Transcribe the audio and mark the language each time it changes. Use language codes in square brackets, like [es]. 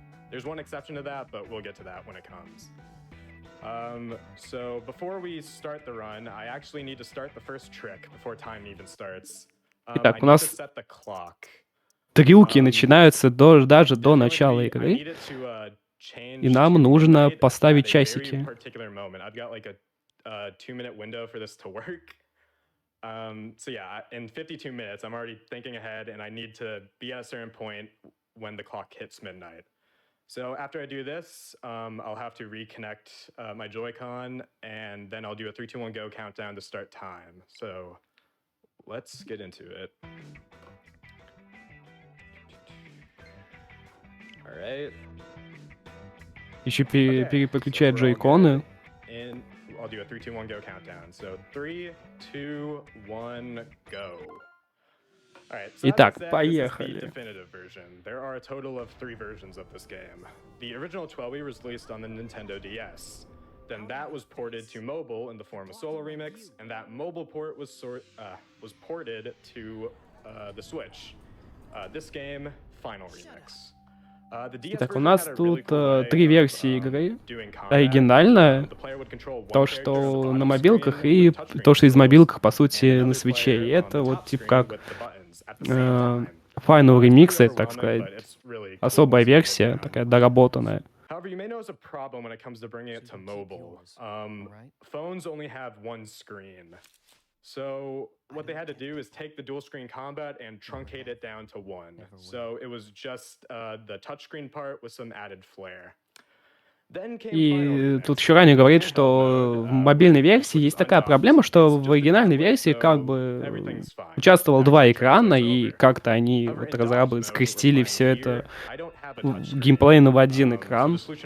[en] There's one exception to that, but we'll get to that when it comes. So before we start the run, I actually need to start the first trick before time even starts. [ru] Итак, [en] I [ru] у [en] need to [ru] нас [en] set the clock. [ru] трюки начинаются даже до начала игры, и нам нужно поставить часики. [en] I've got like a 2-minute window for this to work. So yeah, in 52 minutes, I'm already thinking ahead, and I need to be at a certain point when the clock hits midnight. So after I do this, I'll have to reconnect my Joy-Con, and then I'll do a 3, 2, 1, go countdown to start time. So let's get into it. All right. [ru] Еще переключать джойконы. [en] And I'll do a 3, 2, 1, go countdown. So 3, 2, 1, go. [ru] Итак, поехали. [en] There are a total of 3 versions of this game. The original 12 was released on the Nintendo DS. Then that was ported to mobile in the form of Solo Remix, and that mobile port was ported to the Switch. This game, Final Remix. [ru] Итак, у нас тут 3 версии игры. Оригинальная, то, что на мобилках, и то, что из мобилок, по сути, на свитче. И это вот типа как Final Remix, так сказать, особая версия, такая доработанная. [en] However, you may notice a problem when it comes to bringing it to mobile. Phones only have one screen. So what they had to do is take the dual screen combat and truncate it down to 1. So it was just the touchscreen part with some added flair. [ru] И тут еще ранее говорит, что в мобильной версии есть такая проблема, что в оригинальной версии как бы участвовало 2 экрана, и как-то они, вот разрабы, скрестили все это геймплейно в один экран.